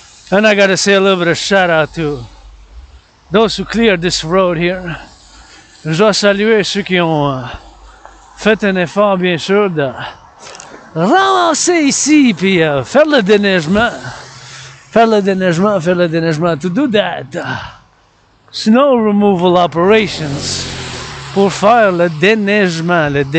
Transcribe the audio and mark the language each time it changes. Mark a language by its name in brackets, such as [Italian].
[English] And I gotta say a little bit of shout out to those who cleared this road here. [French] Je dois saluer ceux qui ont fait un effort, bien sûr, de ramasser ici puis faire le déneigement. Faire le déneigement. [English] To do that, snow removal operations. [French] Pour faire le déneigement.